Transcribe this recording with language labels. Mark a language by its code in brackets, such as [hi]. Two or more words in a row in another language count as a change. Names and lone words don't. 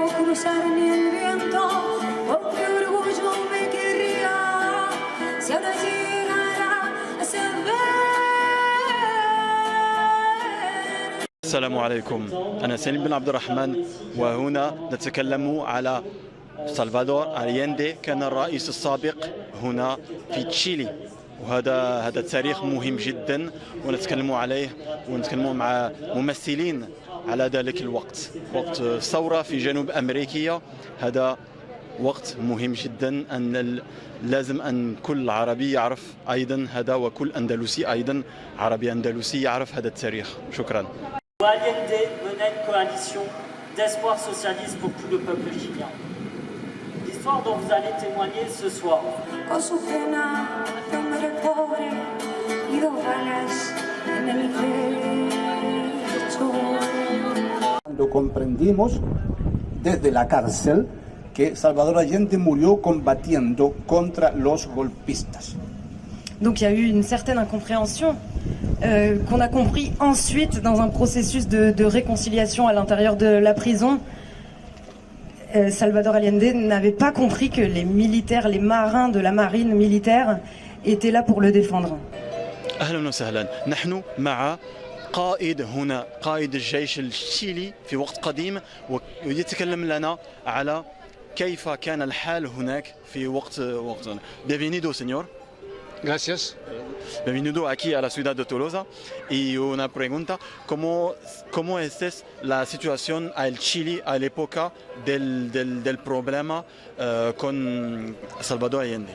[es] cruzar ni el viento, porque orgullo me querría, si ahora llegara a saber. [ar] السلام عليكم، أنا سليم بن عبد الرحمن، وهنا نتكلم على سلفادور ألياندي. كان الرئيس السابق هنا في تشيلي، وهذا تاريخ مهم جدا ونتكلم عليه، ونتكلم مع ممثلين على ذلك الوقت، وقت ثورة في جنوب أمريكا. هذا وقت مهم جدا، أن لازم أن كل عربي يعرف أيضا هذا، وكل أندلسي أيضا عربي أندلسي يعرف هذا التاريخ. شكرا. [fr] Allende menait une coalition d'espoir socialiste pour tout le peuple chilien. L'histoire dont vous allez témoigner ce soir. [es] Con su pena, hombre pobre y dos balas en el pecho. Lo comprendimos desde la cárcel que Salvador Allende murió combatiendo contra los golpistas. [fr] Donc il y a eu une certaine incompréhension qu'on a compris ensuite dans un processus de réconciliation à l'intérieur de la prison. Salvador Allende n'avait pas compris que les militaires, les marins de la marine militaire étaient là pour le défendre. [ar] أهلا وسهلا. نحن مع قائد هنا، قائد الجيش التشيلي في وقت قديم، ويتكلم لنا على كيف كان الحال هناك في وقت. [es] Bienvenido, señor. Gracias. Bienvenido aquí a la ciudad de Tolosa. Y una pregunta, ¿cómo es la situación en Chile a la época del problema con Salvador Allende?